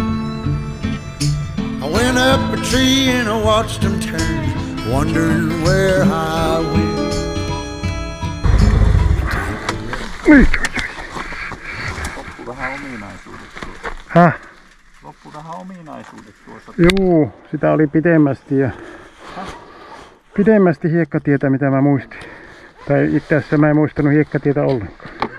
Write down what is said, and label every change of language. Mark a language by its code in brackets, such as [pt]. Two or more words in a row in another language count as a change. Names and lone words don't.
[en] I went up a tree and I watched them turn, wondering where I went. [fi] Loppu vähän ominaisuudet tuossa. Häh? Loppu vähän ominaisuudet tuossa. Juu, sitä oli pidemmästi hiekkatietä mitä mä muistin. Tai itse asiassa mä en muistanut hiekkatietä ollenkaan.